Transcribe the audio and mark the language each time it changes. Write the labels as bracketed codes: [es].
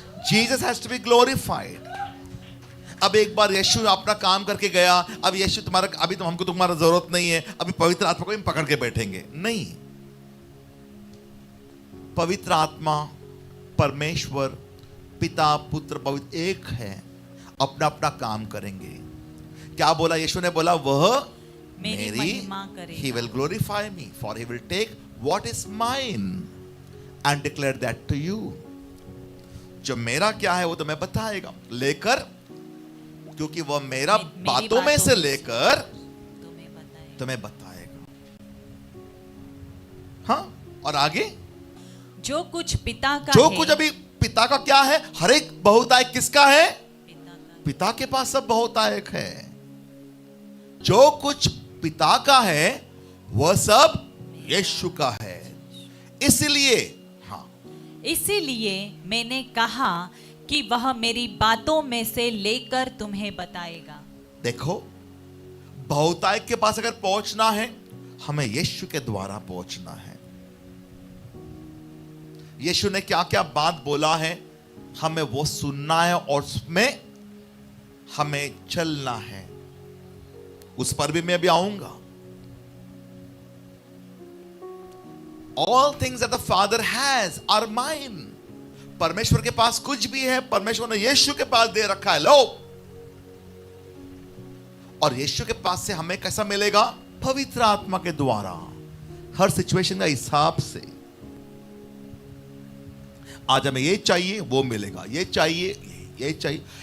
[en] Jesus has to be glorified. [hi] अब एक बार यीशु अपना काम करके गया, अब यीशु अभी तो हमको तुम्हारा जरूरत नहीं है, अभी पवित्र आत्मा को हम पकड़ के बैठेंगे, नहीं। पवित्र आत्मा, परमेश्वर पिता पुत्र पवित्र एक है, अपना अपना काम करेंगे। क्या बोला यीशु ने, बोला वह मेरी महिमा करेगा। [en] He will glorify me, for he will take what is mine and declare that to you। [hi] जो मेरा क्या है वो तुम्हें बताएगा, लेकर, क्योंकि वह मेरा बातों में से लेकर तुम्हें बताएगा। हाँ, और आगे जो कुछ पिता का जो है, कुछ अभी पिता का क्या है, हर एक बहुतायक किसका है, पिता का। पिता के पास सब बहुतायक है। जो कुछ पिता का है वह सब यीशु का है। इसलिए हाँ, इसीलिए मैंने कहा कि वह मेरी बातों में से लेकर तुम्हें बताएगा। देखो, बहुतायक के पास अगर पहुंचना है, हमें यीशु के द्वारा पहुंचना है। यीशु ने क्या क्या बात बोला है, हमें वो सुनना है और उसमें हमें चलना है। उस पर भी मैं भी आऊंगा। [en] All things that the Father has are mine। [hi] परमेश्वर के पास कुछ भी है, परमेश्वर ने यीशु के पास दे रखा है, लो। और यीशु के पास से हमें कैसा मिलेगा, पवित्र आत्मा के द्वारा, हर सिचुएशन का हिसाब से। आज हमें ये चाहिए वो मिलेगा, ये चाहिए ये चाहिए।